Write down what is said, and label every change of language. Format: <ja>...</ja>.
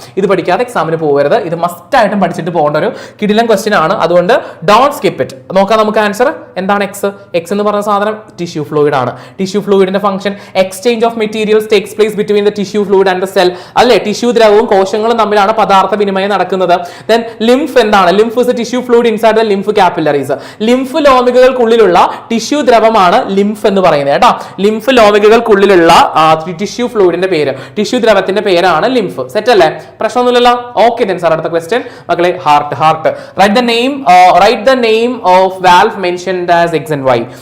<ml>ഇത് പഠിക്കാതെ എക്സാമിന് പോകരുത്. ഇത് മസ്റ്റ് ആയിട്ടും പഠിച്ചിട്ട് പോകേണ്ട ഒരു കിടിലൻ ക്വസ്റ്റ്യൻ ആണ്. അതുകൊണ്ട്</ml> <en>Don't skip it.</en> <ml>നോക്കാം നമുക്ക് ആൻസർ എന്താണ്. എക്സ് എന്ന് പറയുന്ന സാധനം ടിഷ്യൂ ഫ്ലൂയിഡ് ആണ്.</ml> <en>Tissue ഫ്ലൂയിഡിന്റെ function exchange of materials takes place between the tissue fluid and the cell.</en> <ml>അല്ലെ, ടിഷ്യൂ ദ്രവവും കോശങ്ങളും തമ്മിലാണ് പദാർത്ഥ വിനിമയം നടക്കുന്നത്.</ml> <en>Then lymph എന്താണ്? lymph is a tissue fluid inside the lymph capillaries.</en> <ml>Lymph ലോമികകൾക്കുള്ളിലുള്ള tissue ദ്രവമാണ് lymph എന്ന് പറയുന്നത് കേട്ടോ. ലിംഫ് ലോമികകൾക്കുള്ളിലുള്ള ടിഷ്യൂ ഫ്ലൂയിഡിന്റെ പേര്, ടിഷ്യൂ ദ്രവത്തിന്റെ പേരാണ് ലിംഫ്. സെറ്റ് അല്ലേ? പ്രശ്നമൊന്നുമില്ലല്ലോ.</ml> <en>okay, then sir</en> <ml>അടുത്ത ക്വസ്റ്റ്യൻ മക്കളെ.</ml> <en>Heart. Write the name of valve mentioned as X and Y.</en>